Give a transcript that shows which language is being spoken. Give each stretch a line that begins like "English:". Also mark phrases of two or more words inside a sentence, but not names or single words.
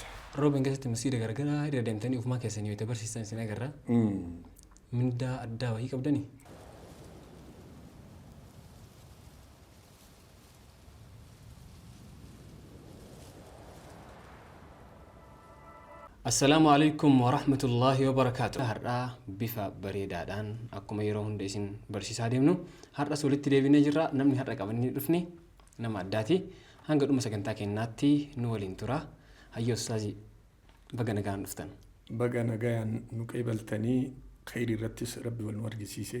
Oromo: Roobeen keessatti masjiida garagaraa irra deemtanii ufumaa keessanii yoo barsiisan isin agarra. Mindaa addaa wayii qabdanii?
Arabic: السلام عليكم ورحمة الله وبركاته.
Oromo: Har'a bifa bareedaadhaan akkuma yeroo hunda isin barsiisaa deemnu har'as walitti deebinee jirra. Namni har'a qabannee dhufne nama addaati. Hanga dhuma sagantaa keenyaatti nu waliin tura. Hayyoo Ustaazii baga nagaan dhuftan. Baga nagaan nu qeebaltanii khayrii irrattis Rabbi wal nu argisiisee